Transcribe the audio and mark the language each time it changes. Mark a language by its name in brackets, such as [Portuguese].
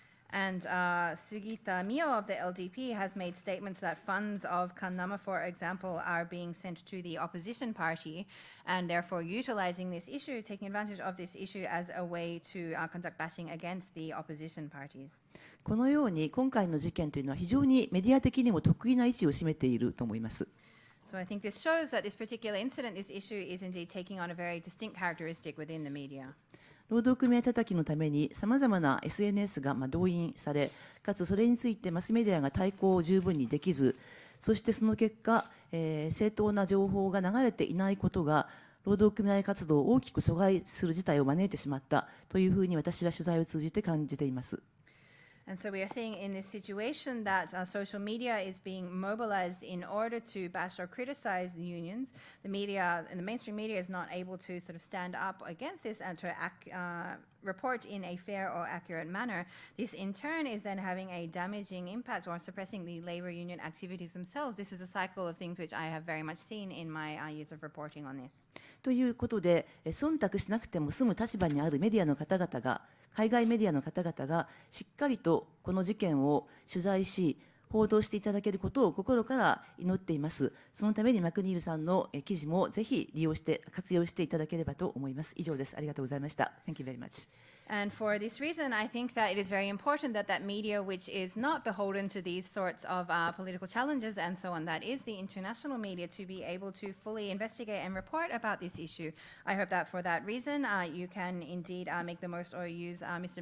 [English] And Sugita Mio of the LDP has made statements that funds of Kannama, for example, are being sent to the opposition party, and therefore utilizing this issue, taking advantage of this issue as a way to conduct bashing against the opposition parties. [Japanese] このように今回の事件というのは非常にメディア的にも特異な位置を占めていると思います。 [English] So I think this shows that this particular incident, this issue, is indeed taking on a very distinct characteristic within the media. [Japanese] 労働組合叩きのためにさまざまな SNS が動員され、かつそれについてマスメディアが対抗を十分にできず、そしてその結果、正当な情報が流れていないことが労働組合活動を大きく阻害する事態を招いてしまったというふうに私は取材を通じて感じています。 [English] And so we are seeing in this situation that social media is being mobilized in order to bash or criticize the unions. The media and the mainstream media is not able to sort of stand up against this and to report in a fair or accurate manner. This in turn is then having a damaging impact or suppressing the labor union activities themselves. This is a cycle of things which I have very much seen in my years of reporting on this. [Japanese] ということで、忖度しなくても済む立場にあるメディアの方々が、海外メディアの方々がしっかりとこの事件を取材し、報道していただけることを心から祈っています。そのためにマクニールさんの記事もぜひ活用していただければと思います。以上です。ありがとうございました。 [English] Thank you very much. And for this reason, I think that it is very important that media which is not beholden to these sorts of political challenges and so on, that is the international media, to be able to fully investigate and report about this issue. I hope that for that reason, you can indeed make the most or use Mr.